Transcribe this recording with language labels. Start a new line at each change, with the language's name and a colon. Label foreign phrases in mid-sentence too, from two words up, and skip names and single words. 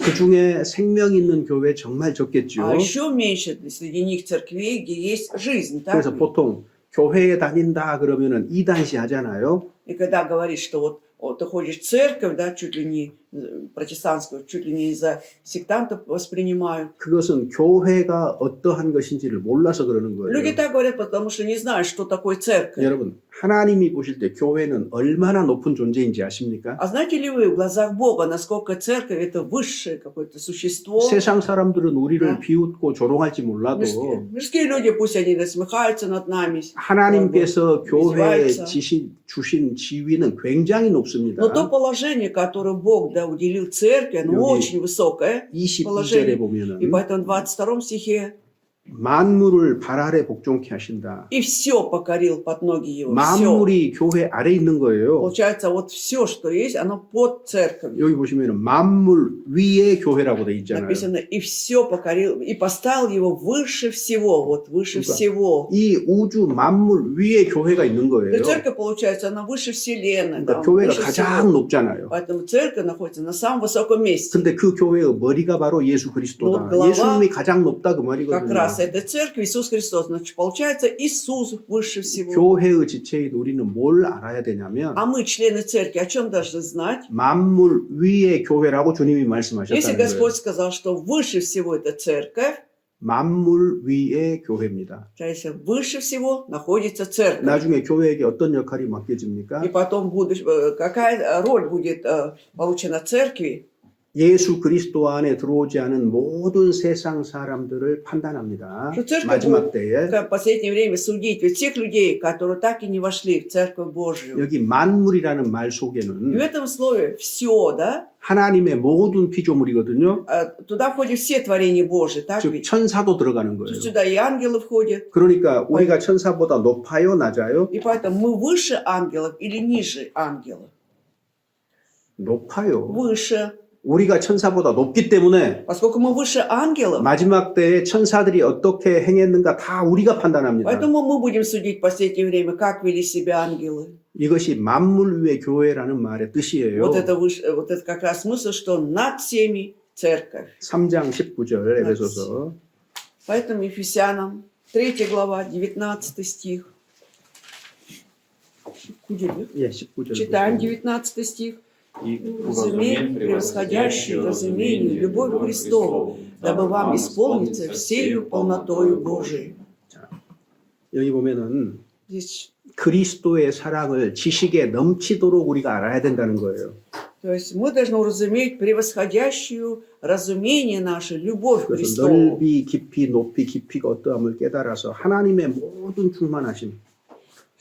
Korean: 그 중에 생명 있는 교회 정말 적겠죠.
Russian: А еще меньше среди них церквей, где есть жизнь. Так?
Korean: 그래서 보통 교회에 다닌다 그러면은 이단시 하잖아요.
Russian: И когда говоришь, что вот ты ходишь в церковь, да, чуть ли не протестантскую, чуть ли не за сектантов воспринимают.
Korean: 그것은 교회가 어떠한 것인지를 몰라서 그러는
Russian: Люди
Korean: 거예요.
Russian: так говорят, потому что не знают, что такое церковь.
Korean: 여러분, 하나님이 보실 때 교회는 얼마나 높은 존재인지 아십니까?
Russian: А знаете ли вы в глазах Бога, насколько церковь это высшее какое-то существо?
Korean: 세상 사람들은 우리를 네. 비웃고 조롱할지 몰라도
Russian: Мирские люди, пусть они насмехаются над нами,
Korean: 하나님께서 교회에 이스라엘에서. 주신 지위는 굉장히 높습니다.
Russian: но то положение, которое Бог, да, уделил церкви, оно
Korean: 여기
Russian: очень высокое.
Korean: 22절에
Russian: положение. И
Korean: 보면은
Russian: поэтому в 22 стихе
Korean: 만물을 발 아래 복종케 하신다.
Russian: и все покорил под ноги его. Все.
Korean: 만물이 교회 아래 있는 거예요.
Russian: Получается, вот все, что есть, оно под церковью.
Korean: 여기 보시면 만물 위에 교회라고 돼 있잖아요.
Russian: Написано, и все покорил, и поставил его выше всего, вот выше
Korean: 그러니까
Russian: всего.
Korean: 이 우주 만물 위에 교회가 있는 거예요.
Russian: И церковь, получается, она выше вселенной,
Korean: 그러니까
Russian: да,
Korean: 교회가
Russian: выше
Korean: 가장
Russian: всего.
Korean: 높잖아요.
Russian: Поэтому церковь находится на самом высоком месте.
Korean: 근데 그 교회의 머리가 바로 예수 그리스도다.
Russian: 뭐, глава
Korean: 예수님이 가장 높다 그
Russian: Как
Korean: 말이거든요.
Russian: раз эта церковь Иисус Христос. Значит, получается, Иисус выше всего.
Korean: 교회의 지체인 우리는 뭘 알아야 되냐면
Russian: А мы, члены церкви, о чем должны знать?
Korean: 만물 위에 교회라고 주님이
Russian: Если
Korean: 말씀하셨다는 거예요.
Russian: Господь сказал, что выше всего это церковь,
Korean: 만물 위에 교회입니다.
Russian: то есть выше всего находится церковь.
Korean: 나중에 교회에게 어떤 역할이
Russian: И
Korean: 맡겨집니까?
Russian: потом какая роль будет получена церкви?
Korean: 예수 그리스도 안에 들어오지 않은 모든 세상 사람들을 판단합니다.
Russian: 그 церковь
Korean: 마지막 때에
Russian: В последнее время судить ведь тех людей, которые так и не вошли в Церковь Божью.
Korean: 여기 만물이라는 말
Russian: И в
Korean: 속에는
Russian: этом слове все, да?
Korean: 하나님의 모든 피조물이거든요.
Russian: Туда входят все творения Божьи, так
Korean: 즉
Russian: ведь?
Korean: 천사도 들어가는 거예요.
Russian: Сюда и ангелы входят.
Korean: 그러니까 우리가 천사보다 높아요, 낮아요?
Russian: И поэтому мы выше ангелов или ниже ангелов?
Korean: 높아요.
Russian: Выше.
Korean: 우리가 천사보다 높기 때문에
Russian: Поскольку мы выше ангелов,
Korean: 마지막 때에 천사들이 어떻게 행했는가 다 우리가 판단합니다.
Russian: поэтому мы будем судить в последнее время, как вели себя ангелы.
Korean: 이것이 만물 위의 교회라는 말의 뜻이에요.
Russian: Вот это как раз смысл, что над всеми церковь.
Korean: 3장 19절 에베소서.
Russian: Поэтому Ефесянам 3 глава, 19 стих.
Korean: 예, 19절.
Russian: Читаем 19 стих. И Разумеем, превосходящую разумению, любовь Христову, дабы вам исполниться всею полнотою Божией.
Korean: 여기 보면은
Russian: Здесь,
Korean: 그리스도의 사랑을 지식에 넘치도록 우리가 알아야 된다는 거예요.
Russian: то есть мы должны уразуметь превосходящую разумение наше, любовь
Korean: 그래서
Russian: Христову.
Korean: 넓이, 깊이, 높이, 깊이가 어떠함을 깨달아서 하나님의 모든 충만하심,